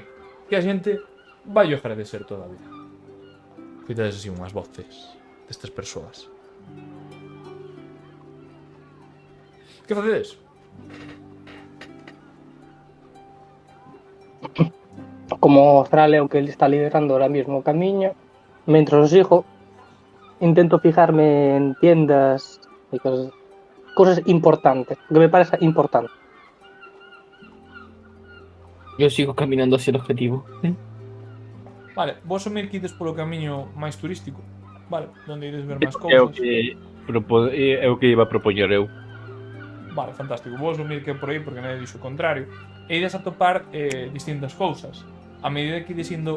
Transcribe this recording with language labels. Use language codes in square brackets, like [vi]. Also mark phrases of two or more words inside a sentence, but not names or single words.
[gl] Que a xente vai agradecer toda a vida. Cuidades así unhas voces destas persoas. Que facedes? Como Fral é o que ele está liderando [es] ahora mismo [gl] o camiño, mentras os sigo, intento [es] fijarme en tiendas [gl] e cosas importantes, que me parece importante. [es] Yo sigo caminando hacia el objetivo. [gl] Vale, vos asumir que ides polo camiño máis turístico. Vale, onde ides ver máis É o cousas. que iba a propoñer eu. Vale, fantástico. Vou asumir que é por aí porque nadie dixo o contrario. E ides a topar distintas cousas. A medida que ides indo...